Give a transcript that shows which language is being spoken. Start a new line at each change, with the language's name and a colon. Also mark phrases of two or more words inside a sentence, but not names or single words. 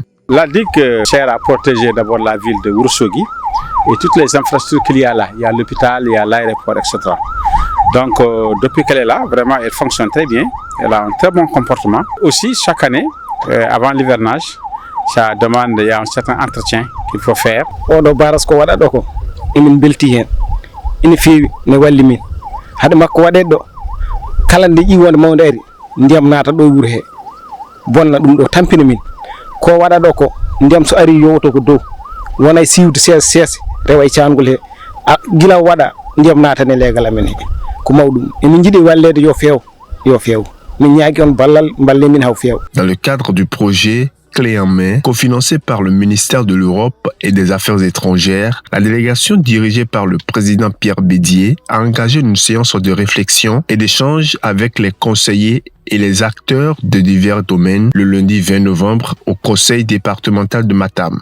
French: La digue sert à protéger d'abord la ville de Ourossogui et toutes les infrastructures qu'il y a là. Il y a l'hôpital, il y a l'aéroport, etc. Donc depuis qu'elle est là, vraiment elle fonctionne très bien. Elle a un très bon comportement. Aussi chaque année, avant l'hivernage, ça demande, il y a un certain entretien qu'il faut faire.
Fula: Oɗo baras ko waɗa ɗo ko emin belti hen ina feewi ne walli min haade makko waɗe ɗo kala nde ƴiwonde mawde ari ndiyam naata ɗo e wuuro he bonna ɗum ɗo tampina min ko waɗa ɗo ko ndiyam so ari yowoto ko dow wona e siwde seese rewa e cangol he gila waɗa ndiyam naatane leegal amen he ko mawɗum emin jiiɗi wallede yo feew min ñaagui on ballal balle min haw feew.
French: Dans le cadre du projet Clé en main, cofinancé par le ministère de l'Europe et des Affaires étrangères, la délégation dirigée par le président Pierre Bédier a engagé une séance de réflexion et d'échange avec les conseillers et les acteurs de divers domaines le lundi 20 novembre au conseil départemental de Matam.